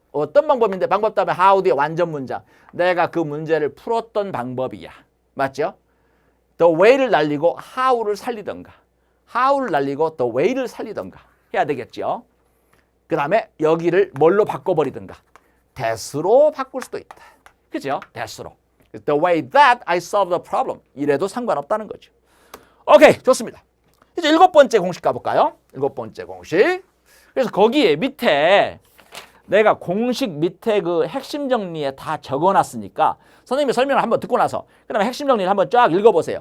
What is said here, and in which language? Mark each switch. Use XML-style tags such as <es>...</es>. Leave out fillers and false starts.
<ko>어떤 방법인데 방법 다음에 how 뒤에 완전 문장. 내가 그 문제를 풀었던 방법이야. 맞죠? The way를 날리고 how를 살리던가. how를 날리고 the way를 살리던가 해야 되겠죠. 그 다음에 여기를 뭘로 바꿔버리든가. that으로 바꿀 수도 있다. 그죠? that으로.</ko> <en>The way that I solve the problem.</en> <ko>이래도 상관없다는 거죠. 오케이. 좋습니다. 이제 7번째 공식 가볼까요? 7번째 공식. 그래서 거기에 밑에 내가 공식 밑에 그 핵심 정리에 다 적어놨으니까 선생님이 설명을 한번 듣고 나서 그 다음에 핵심 정리를 한번 쫙 읽어보세요.</ko>